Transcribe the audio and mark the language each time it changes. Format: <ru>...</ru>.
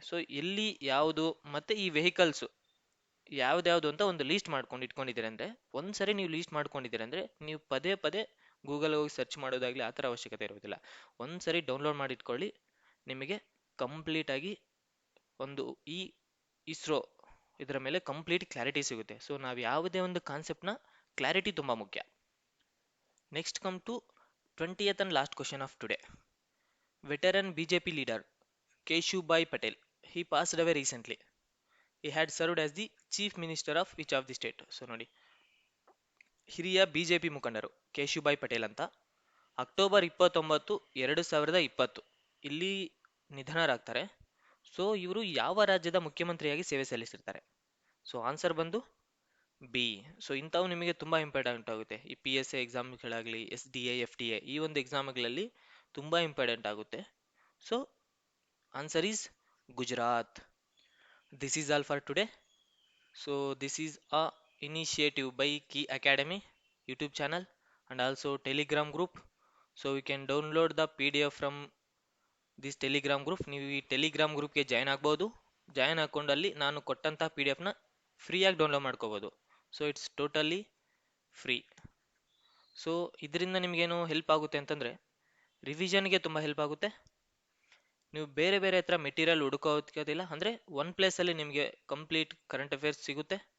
<kn>So ಎಲ್ಲಿ ಯಾವುದು ಮತ್ತೆ ಈ ವೆಹಿಕಲ್ಸ್ ಯಾವ್ದ್ಯಾವ್ದು ಅಂತ ಒಂದು ಲೀಸ್ಟ್ ಮಾಡ್ಕೊಂಡು ಇಟ್ಕೊಂಡಿದ್ದೀರಿ ಅಂದ್ರೆ, ಒಂದ್ಸರಿ ನೀವು ಲೀಸ್ಟ್ ಮಾಡ್ಕೊಂಡಿದ್ದೀರಿ ಅಂದ್ರೆ ನೀವು ಪದೇ ಪದೇ ಗೂಗಲ್ ಹೋಗಿ ಸರ್ಚ್ ಮಾಡೋದಾಗ್ಲಿ ಆ ಥರ ಅವಶ್ಯಕತೆ ಇರೋದಿಲ್ಲ. ಒಂದ್ಸರಿ ಡೌನ್ಲೋಡ್ ಮಾಡಿ ಇಟ್ಕೊಳ್ಳಿ, ನಿಮಗೆ ಕಂಪ್ಲೀಟ್ ಆಗಿ ಒಂದು ಈ ಇಸ್ರೋ ಇದರ ಮೇಲೆ ಕಂಪ್ಲೀಟ್ ಕ್ಲಾರಿಟಿ ಸಿಗುತ್ತೆ. ಸೊ ನಾವು ಯಾವುದೇ ಒಂದು ಕಾನ್ಸೆಪ್ಟ್ನ ಕ್ಲಾರಿಟಿ ತುಂಬ ಮುಖ್ಯ.</kn> <en>Next come to 20th and last question of today. Veteran BJP leader Keshubhai Patel, he passed away recently. He had served as the chief minister of which of the state?</en> <kn>So ನೋಡಿ, ಹಿರಿಯ BJP ಮುಖಂಡರು ಕೇಶುಭಾಯ್ ಪಟೇಲ್ ಅಂತ October 29, 2020 ಇಲ್ಲಿ ನಿಧನರಾಗ್ತಾರೆ. So ಇವರು ಯಾವ ರಾಜ್ಯದ ಮುಖ್ಯಮಂತ್ರಿಯಾಗಿ ಸೇವೆ ಸಲ್ಲಿಸಿರ್ತಾರೆ? ಸೊ ಆನ್ಸರ್ ಬಂದು ಬಿ. ಸೊ ಇಂಥವು ನಿಮಗೆ ತುಂಬಾ ಇಂಪಾರ್ಟೆಂಟ್ ಆಗುತ್ತೆ. ಈ P S A ಎಕ್ಸಾಮ್ಗಳಾಗಲಿ, SDA FDA ಈ ಒಂದು ಎಕ್ಸಾಮ್ಗಳಲ್ಲಿ ತುಂಬಾ ಇಂಪಾರ್ಟೆಂಟ್ ಆಗುತ್ತೆ.</kn> <en>So answer is Gujarat. This is all for today. So this is a initiative by Key Academy YouTube channel and also Telegram group. So you can download the PDF from this Telegram group.</en> <kn>ನೀವು ಈ Telegram ಗ್ರೂಪ್ಗೆ join ಆಗ್ಬೋದು. Join ಹಾಕೊಂಡಲ್ಲಿ ನಾನು ಕೊಟ್ಟಂಥ PDF ನ ಫ್ರೀಯಾಗಿ download ಮಾಡ್ಕೋಬೋದು.</kn> <en>So it's totally free.</en> <kn>So ಇದರಿಂದ ನಿಮಗೇನು ಹೆಲ್ಪ್ ಆಗುತ್ತೆ ಅಂತಂದರೆ ರಿವಿಷನ್ಗೆ ತುಂಬ ಹೆಲ್ಪ್ ಆಗುತ್ತೆ. ನೀವು ಬೇರೆ ಬೇರೆ ಹತ್ರ ಮೆಟೀರಿಯಲ್ ಹುಡುಕೋದಿಲ್ಲ ಅಂದರೆ ಒನ್ ಪ್ಲೇಸಲ್ಲಿ ನಿಮಗೆ ಕಂಪ್ಲೀಟ್ ಕರೆಂಟ್ ಅಫೇರ್ಸ್ ಸಿಗುತ್ತೆ.</kn>